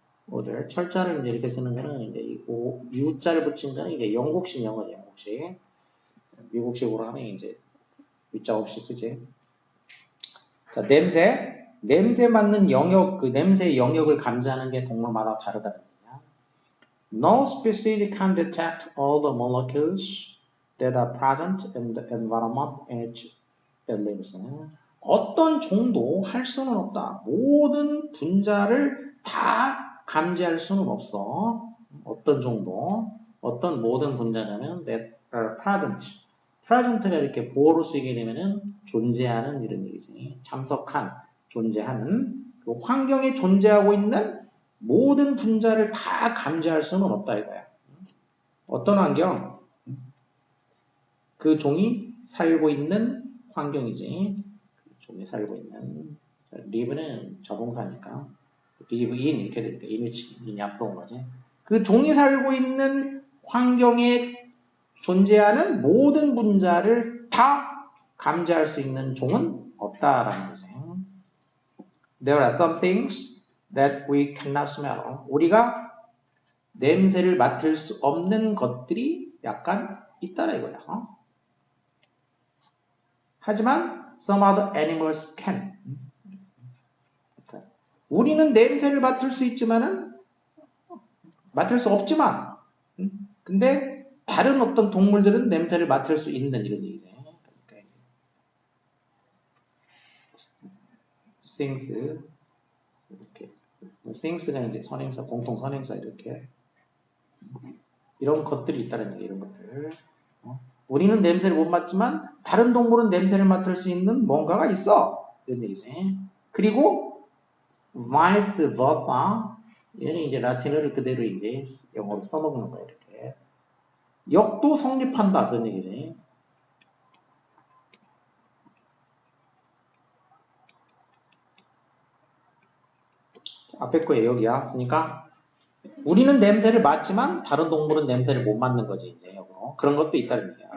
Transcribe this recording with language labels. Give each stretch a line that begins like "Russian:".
Korean: odor, 철자를 이제 이렇게 쓰는 거는 이제 이거 U자를 붙인 거는 이제 영국식 영어죠, 영국식. 미국식으로 하면 이제 U자 없이 쓰지. 자, 냄새 맡는 영역, 그 냄새의 영역을 감지하는 게 동물마다 다르다는 얘기야.
English: No species can detect all the molecules that are present in the environment in which it lives.
Korean: 어떤 종도 할 수는 없다. 모든 분자를 다 감지할 수는 없어. 어떤 종도, 어떤 모든 분자라면
English: that are present.
Korean: present가 이렇게 보어로 쓰이게 되면은 존재하는 이런 얘기지. 참석한, 존재하는 그 환경에 존재하고 있는 모든 분자를 다 감지할 수는 없다 이거야. 어떤 환경? 그 종이 살고 있는 환경이지. 그 종이 살고 있는 live는 저동사니까 live in 이렇게 되니까 in이 앞으로 온 거지. 그 종이 살고 있는 환경에 존재하는 모든 분자를 다 감지할 수 있는 종은 없다라는 거지.
English: There are some things that we cannot smell.
Korean: 우리가 냄새를 맡을 수 없는 것들이 약간 있다라 이거야.
English: 하지만 some other animals can.
Korean: 우리는 냄새를 맡을 수 있지만은 맡을 수 없지만 근데 다른 어떤 동물들은 냄새를 맡을 수 있는 이런 얘기네. 그러니까 things 이렇게 things가 이제 선행사 공통 선행사 이렇게 이런 것들이 있다는 얘기 이런 것들. 우리는 냄새를 못 맡지만 다른 동물은 냄새를 맡을 수 있는 뭔가가 있어. 이런 얘기지. 그리고 vice versa. 얘는 이제 라틴어를 그대로 이제 영어로 써먹는 거야, 이렇게. 역도 성립한다. 그런 얘기지. 앞에 거에 여기야. 그러니까 우리는 냄새를 맡지만 다른 동물은 냄새를 못 맡는 거지, 이제 역으로. 그런 것도 있다는 얘기야.